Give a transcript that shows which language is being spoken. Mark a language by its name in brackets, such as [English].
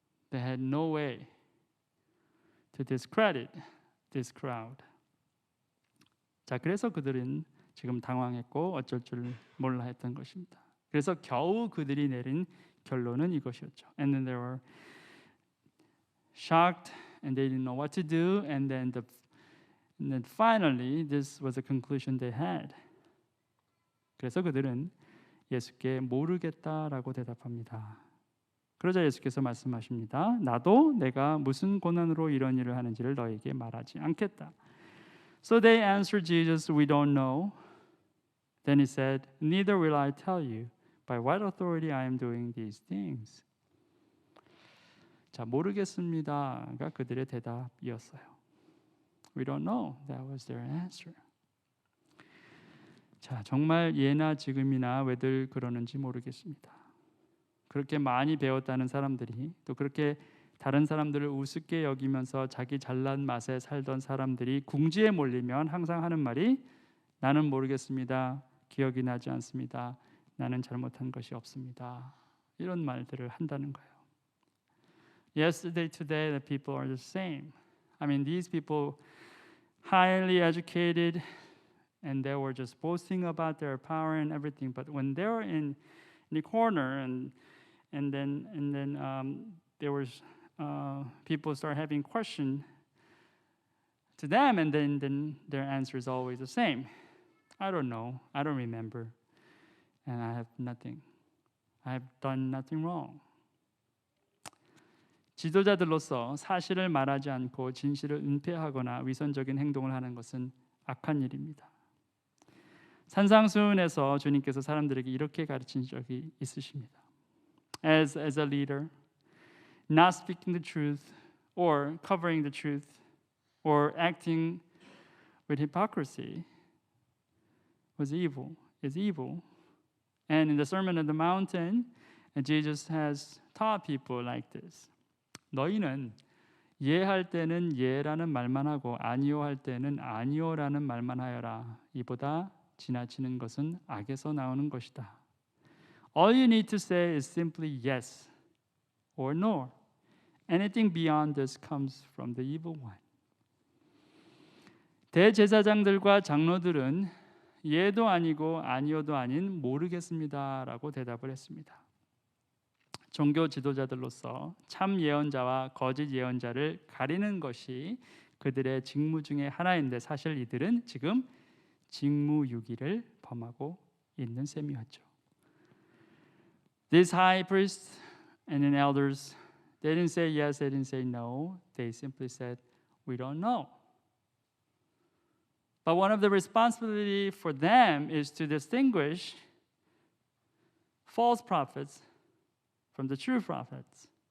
[English] They had no way to discredit this crowd. [Korean] 자, 그래서 그들은 지금 당황했고 어쩔 줄 몰라 했던 것입니다. 그래서 겨우 그들이 내린 결론은 이것이었죠. [English] And then they were shocked and they didn't know what to do and then finally this was the conclusion they had. [Korean] 그래서 그들은 예수께 모르겠다라고 대답합니다. 그러자 예수께서 말씀하십니다. 나도 내가 무슨 권한으로 이런 일을 하는지를 너에게 말하지 않겠다. [English] So they answered Jesus, we don't know. Then he said, neither will I tell you by what authority I am doing these things. [Korean] 자, 모르겠습니다가 그들의 대답이었어요. [English] We don't know. That was their answer. [Korean] 자, 정말 예나 지금이나 왜들 그러는지 모르겠습니다. 그렇게 많이 배웠다는 사람들이 또 그렇게 다른 사람들을 우습게 여기면서 자기 잘난 맛에 살던 사람들이 궁지에 몰리면 항상 하는 말이 나는 모르겠습니다. 기억이 나지 않습니다. 나는 잘못한 것이 없습니다. 이런 말들을 한다는 거예요. [English] Yesterday, today, the people are the same. These people highly educated and they were just boasting about their power and everything. But when they were in the corner and then there was people start having questions to them, and then their answer is always the same. I don't know. I don't remember. And I have nothing. I have done nothing wrong. [Korean] 지도자들로서 사실을 말하지 않고 진실을 은폐하거나 위선적인 행동을 하는 것은 악한 일입니다. 산상수훈에서 주님께서 사람들에게 이렇게 가르친 적이 있으십니다. [English] As a leader, not speaking the truth or covering the truth or acting with hypocrisy was evil, is evil. And in the Sermon on the Mountain, Jesus has taught people like this. [Korean] 너희는 예할 때는 예라는 말만 하고 아니요 할 때는 아니요라는 말만 하여라. 이보다 지나치는 것은 악에서 나오는 것이다. [English] All you need to say is simply yes or no. Anything beyond this comes from the evil one. [Korean] 대제사장들과 장로들은 예도 아니고 아니요도 아닌 모르겠습니다라고 대답을 했습니다. 종교 지도자들로서 참 예언자와 거짓 예언자를 가리는 것이 그들의 직무 중에 하나인데 사실 이들은 지금 직무유기를 범하고 있는 셈이었죠. [English] These high priests and then elders, they didn't say yes, they didn't say no. They simply said, we don't know. But one of the responsibility for them is to distinguish false prophets from the true prophets.